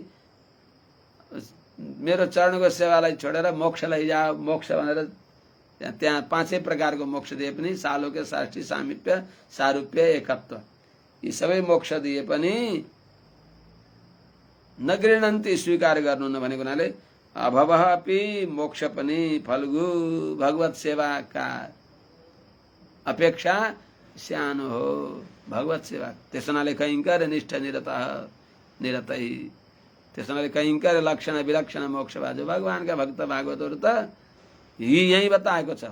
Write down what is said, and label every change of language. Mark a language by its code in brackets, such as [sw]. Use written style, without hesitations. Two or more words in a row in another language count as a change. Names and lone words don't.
[ne] मेरो चरणको सेवालाई छोडेर मोक्ष लैजाओ, मोक्ष भनेर त्यहाँ पाँचै प्रकारको मोक्ष दिए पनि, सालोक्य साष्टी सामिप्य सारूप्य एकत्व, यी सबै मोक्ष दिए पनि नगृह्णन्ति स्वीकार गर्नुहुन्न भनेको हुनाले [sa] अभवः अपि [ne] मोक्ष पनि फल्गु भगवत सेवाका अपेक्षा सानो हो भगवत सेवा। त्यस हुनाले [sa] कैंकर निष्ठ निरतै, [ne] त्यस हुनाले कैंकर लक्षण विलक्षण मोक्ष बाजो भगवानका भक्त भागवतहरू त यही बताएको छ।